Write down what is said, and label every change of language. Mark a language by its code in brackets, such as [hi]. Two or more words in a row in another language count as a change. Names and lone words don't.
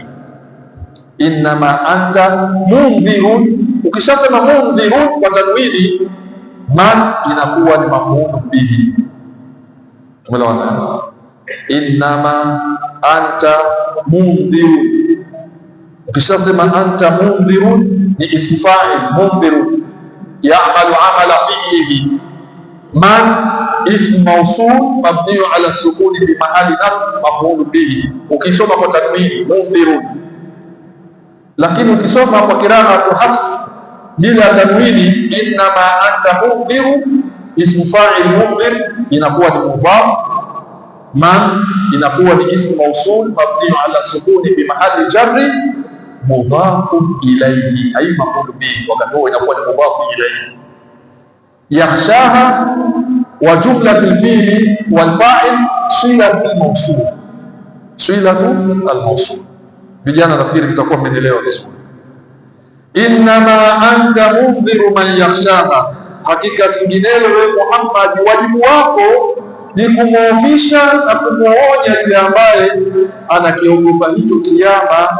[ar] إنما أنت منذر, [sw] ukishasema mundhirun kwa tanwini, man inakuwa ni [ar] مفعول به. Tumeelewana? إنما أنت منذر, ukishasema أنت منذر ni اسم فاعل منذر يعمل عمل فعله. من اسم موصول مبني على السكون بمحل نصب مفعول به, [sw] ukisoma kwa tanwini [ar] mundhirun. [sw] Lakini ukisoma kwa qiraatu Hafs bila tanwini, [ar] إنما أنت منذر اسم فاعل منذر [sw] inakuwa ni [ar] مضاف من [sw] inakuwa ni [ar] اسم موصول مبني على السكون بمحل جر مضاف إليه أي مفعول به, [sw] wakati huo inakuwa ni [ar] مضاف إليه. يخشاها وجملة الفعل والفاعل صلة الموصول صلة الموصول. [sw] Vijana nafikiri mtakuwa mmenielewa vizuri. [ar] إنما أنت منذر من يخشاها, [sw] hakika singinelo wewe Muhammad, wajibu wako ni kumwofisha na kumwonya yule ambaye anakiogopa hicho Kiyama.